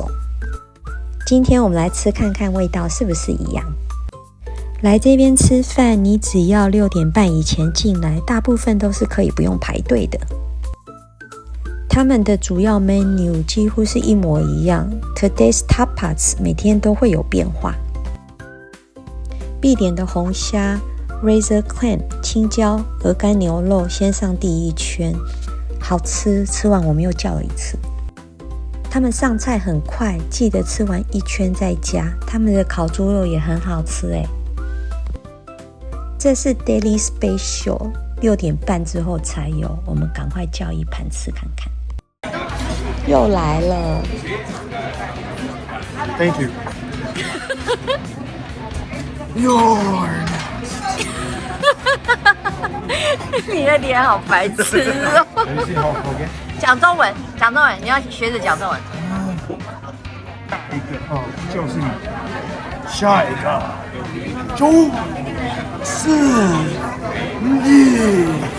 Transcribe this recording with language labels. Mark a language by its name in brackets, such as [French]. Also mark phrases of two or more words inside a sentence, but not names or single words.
[Chinese] 今天我們來吃看看味道是不是一樣。來這邊吃飯，你只要6點半以前進來，大部分都是可以不用排隊的。他們的主要 menu 幾乎是一模一樣 ， [English] Today's Tapas [Chinese] 每天都會有變化。必點的紅蝦、 [English] Razor Clam、 [Chinese] 青椒、鵝肝牛肉先上第一圈，好吃。吃完我們又叫了一次。他們上菜很快，記得吃完1圈再加。他們的烤豬肉也很好吃誒。這是 [English] Daily Special， [Chinese] 6 點半之後才有，我們趕快叫一盤吃看看。又來了 [English] Thank you. You're [Chinese] 你的臉好白痴哦！講中文，講中文，你要學着講中文。一個就是你，下一個就是你。